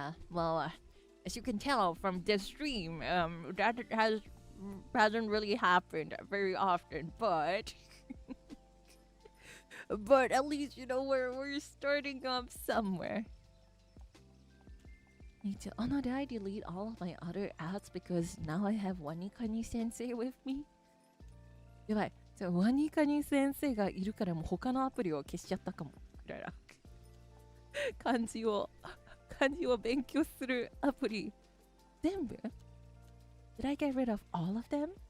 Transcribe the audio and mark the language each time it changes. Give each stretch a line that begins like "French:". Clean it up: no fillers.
English: Well, as you can tell from this stream, that hasn't really happened very often, but but at least, you know, we're starting up somewhere. Oh no, did I delete all of my other apps because now I have Wanikani Sensei with me?
Japanese: やばい。ワニカニ先生がいるからもう他のアプリを消しちゃったかも。くらら。漢字を勉強するアプリ全部
English: Did I get rid of all of them?